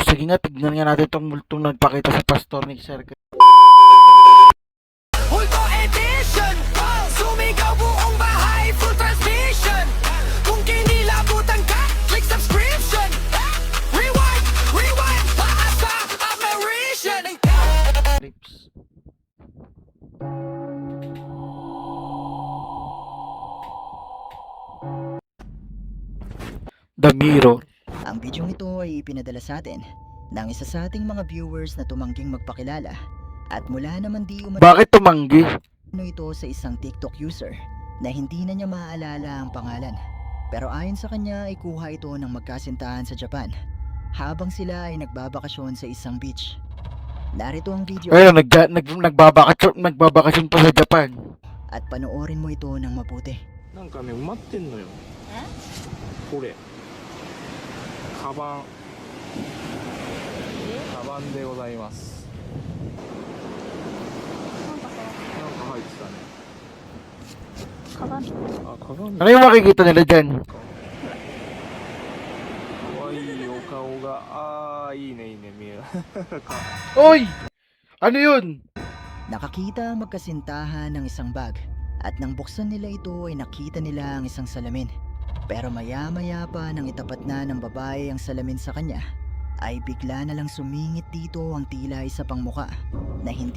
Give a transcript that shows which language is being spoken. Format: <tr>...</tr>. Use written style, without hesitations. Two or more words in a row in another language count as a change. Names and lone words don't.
<tl>Sige nga, tignan nga natin tong multong nagpakita sa pastor ni Teaser Crips. Multo Edition, sumigaw buong bahay,</tl> <en>full transmission.</en> <tl>Kung kinilabutan ka,</tl> <en>click subscription.</en> <tl>Rewind, taas sa apparition. Crips. The Mirror. Ang bidyong ito ay ipinadala sa atin ng isa sa ating mga viewers na tumangging magpakilala at mula naman di umano Bakit tumanggi? ito sa isang TikTok user na hindi na niya maaalala ang pangalan. Pero ayon sa kanya ay kuha ito ng magkasintahan sa Japan habang sila ay nagbabakasyon sa isang beach. Narito ang video Ayun, nagbabakasyon pa sa Japan. at panoorin mo ito ng mabuti.</tl> <ja>なんかね埋まってんのよこれカバンでございますなんか入ってたねカバン</ja> <tl>Ano yung makikita nila dyan?</tl> <ja>かわいいお顔がいいね見える</ja> <tl>Oy! Ano yun? Nakakita ang magkasintahan ng isang bag at nang buksan nila ito ay nakita nila ang isang salamin. Pero maya-maya pa nang itapat na ng babae ang salamin sa kanya, ay bigla na lang sumingit dito ang tila isa pang muka na hindi</tl>